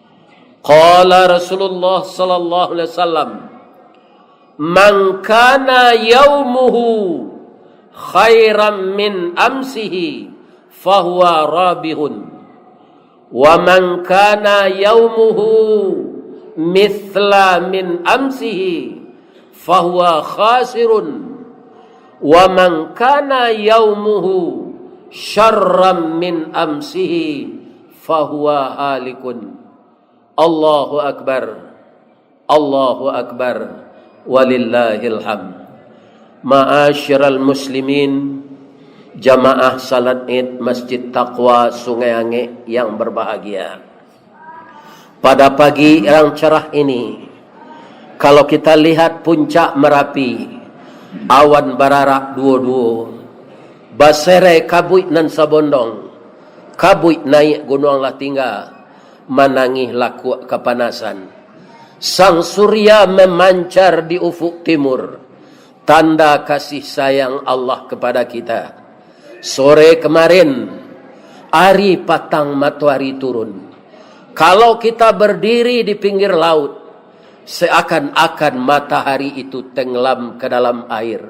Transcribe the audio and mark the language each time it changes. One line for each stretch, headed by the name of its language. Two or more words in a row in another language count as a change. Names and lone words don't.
Arabic: قال رسول الله صلى الله عليه وسلم من كان يومه خيرا من أمسه فهو رابح ومن كان يومه مثلا من أمسه فهو خاسر ومن كان يومه شرا من أمسه فهو هالك. الله أكبر الله أكبر ولله الحمد. معاشر المسلمين,
Indonesian: jamaah salat Id Masjid Taqwa Sungai Ange yang berbahagia. Pada pagi yang cerah ini, kalau kita lihat puncak Merapi,
Minangkabau: awan bararak dua-dua, basere kabuik nan sabondong, kabuik naik gunung lah tinggal, manangih laku kepanasan.
Indonesian: Sang surya memancar di ufuk timur, tanda kasih sayang Allah kepada kita. Sore kemarin, hari patang matahari turun. Kalau kita berdiri di pinggir laut, seakan-akan matahari itu tenggelam ke dalam air.